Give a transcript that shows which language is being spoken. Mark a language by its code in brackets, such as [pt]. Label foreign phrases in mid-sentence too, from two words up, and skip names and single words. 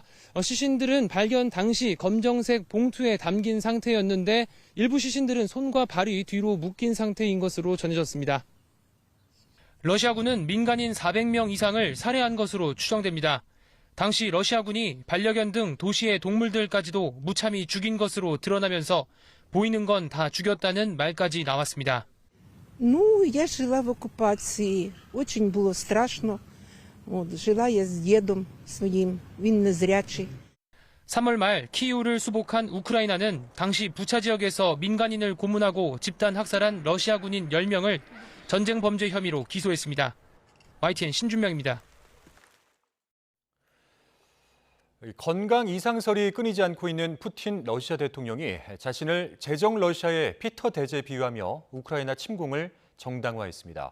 [ko] 시신들은 발견 당시 검정색 봉투에 담긴 상태였는데 일부 시신들은 손과 발이 뒤로 묶인 상태인 것으로 전해졌습니다. 러시아군은 민간인 400명 이상을 살해한 것으로 추정됩니다. 당시 러시아군이 반려견 등 도시의 동물들까지도 무참히 죽인 것으로 드러나면서 보이는 건 다 죽였다는 말까지 나왔습니다. [ru] Ну, я жила в оккупации. Очень было страшно. Жила я с дедом своим, [uk] він незрячий. [ko] 3월 말 키이우를 수복한 우크라이나는 당시 부차 지역에서 민간인을 고문하고 집단 학살한 러시아 군인 10명을 전쟁 범죄 혐의로 기소했습니다. YTN 신준명입니다. 건강 이상설이 끊이지 않고 있는 푸틴 러시아 대통령이 자신을 제정 러시아의 피터 대제에 비유하며 우크라이나 침공을 정당화했습니다.